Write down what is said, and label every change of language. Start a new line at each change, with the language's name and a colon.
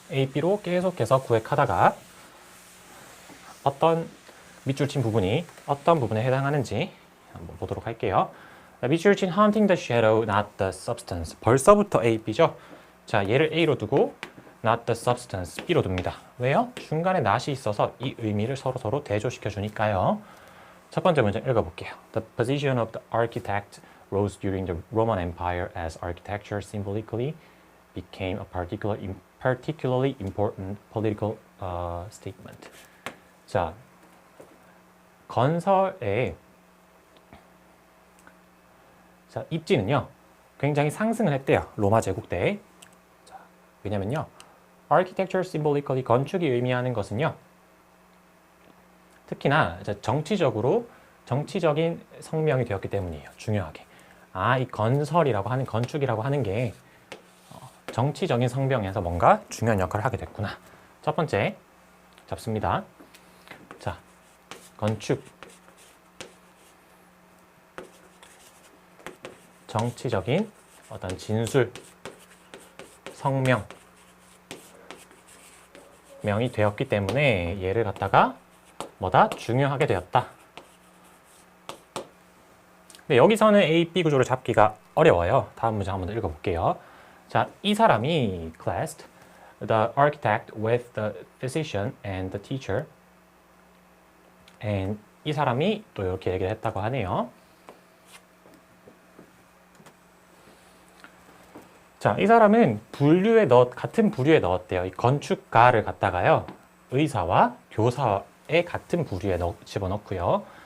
Korean: A, B로 계속해서 구획하다가 어떤 밑줄 친 부분이 어떤 부분에 해당하는지 한번 보도록 할게요.
English: 밑줄 친 hunting the shadow, not the substance.
Korean: 벌써부터 A, B죠? 자, 얘를 A로 두고
English: not the substance,
Korean: B로 둡니다. 왜요? 중간에 not이 있어서 이 의미를 서로 대조시켜 주니까요. 첫 번째 문장 읽어볼게요.
English: The position of the architect rose during the Roman Empire as architecture symbolically became a particularly important political statement.
Korean: 자, 건설의 자, 입지는요 굉장히 상승을 했대요. 로마 제국 때. 자, 왜냐면요 architecture symbolically 건축이 의미하는 것은요 특히나 정치적인 성명이 되었기 때문이에요. 중요하게. 아, 이 건설이라고 하는 건축이라고 하는 게 정치적인 성명에서 뭔가 중요한 역할을 하게 됐구나. 첫 번째 잡습니다. 자, 건축 정치적인 어떤 진술, 성명, 명이 되었기 때문에 얘를 갖다가 뭐다? 중요하게 되었다. 근데 여기서는 A, B 구조를 잡기가 어려워요. 다음 문장 한번 더 읽어볼게요. 자, 이 사람이
English: classed the architect with the physician and the teacher.
Korean: And 이 사람이 또 이렇게 얘기를 했다고 하네요. 자, 이 사람은 같은 부류에 넣었대요. 이 건축가를 갖다가요. 의사와 교사의 같은 부류에 집어넣고요.